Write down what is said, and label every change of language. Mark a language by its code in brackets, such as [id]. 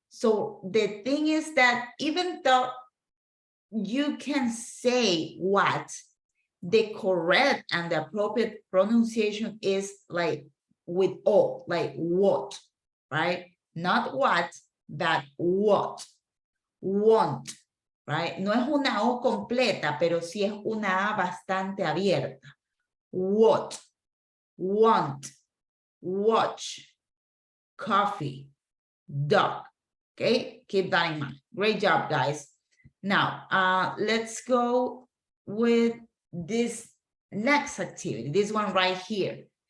[en] So the thing is that even though you can say what, the correct and the appropriate pronunciation is like with O, like what, right? Not what, but what. Want, right? [es] No es una O completa, pero sí es una A bastante abierta. [en] What, want, watch, coffee, dog. Okay, keep that in mind. Great job, guys. Now, let's go with this next activity, this one right here.